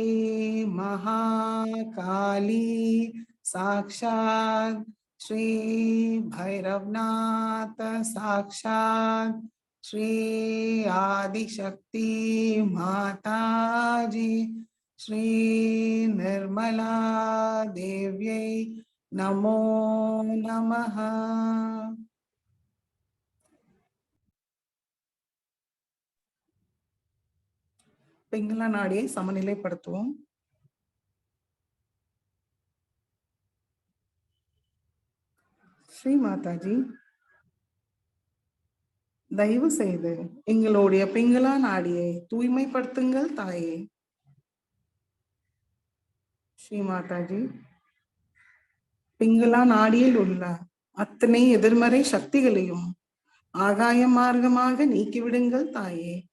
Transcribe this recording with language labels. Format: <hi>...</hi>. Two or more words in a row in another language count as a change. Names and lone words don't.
<sa>महाकाली साक्षात श्री भैरवनाथ साक्षात श्री आदिशक्ति माताजी श्री निर्मला देव्यै नमो नमः।</sa> <ta>பிங்களா நாடியை சமநிலைப்படுத்துவோம். ஸ்ரீ மாதாஜி, தயவு செய்து எங்களுடைய பிங்களா நாடியை தூய்மைப்படுத்துங்கள் தாயே. ஸ்ரீ மாதாஜி, பிங்களா நாடியில் உள்ள அத்தனை எதிர்மறை சக்திகளையும் ஆகாய மார்க்கமாக நீக்கிவிடுங்கள் தாயே.</ta>